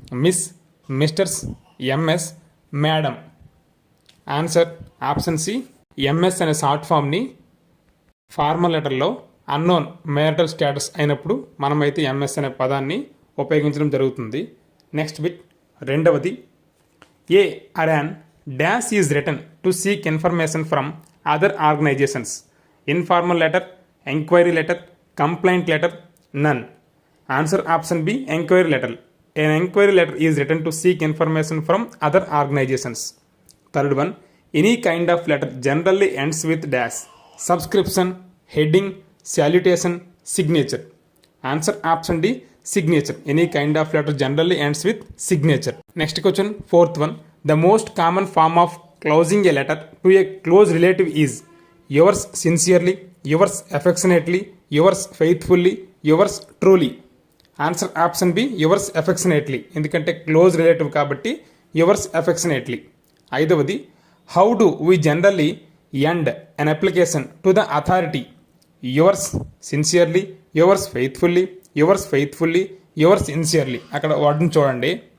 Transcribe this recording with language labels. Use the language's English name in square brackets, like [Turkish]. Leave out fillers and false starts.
[Telugu] Miss, misters, MS, madam. Answer option C MS అనే short ఫామ్ని formal లెటర్లో unknown marital status అయినప్పుడు మనమైతే ఎంఎస్ అనే పదాన్ని ఉపయోగించడం జరుగుతుంది. [English] next bit [Telugu] 2వది. [English] A అరాన్ dash is written to seek information from other organizations. Informal letter, enquiry letter, complaint letter, none. Answer option B enquiry letter. An enquiry letter is written to seek information from other organizations. Third one. Any kind of letter generally ends with dash. Subscription, heading, salutation, signature. Answer option D signature. Any kind of letter generally ends with signature. Next question, 4th one. The most common form of closing a letter to a close relative is yours sincerely, yours affectionately, yours faithfully, yours truly. Answer option B yours affectionately. [Telugu] ఎందుకంటే [English] close relative [Telugu] కాబట్టి [English] Yours affectionately. [Telugu] 5వది. [English] How do we generally end an application to the authority. Yours sincerely, yours faithfully, yours faithfully, yours sincerely. [Telugu] అక్కడ వర్డ్ని చూడండి.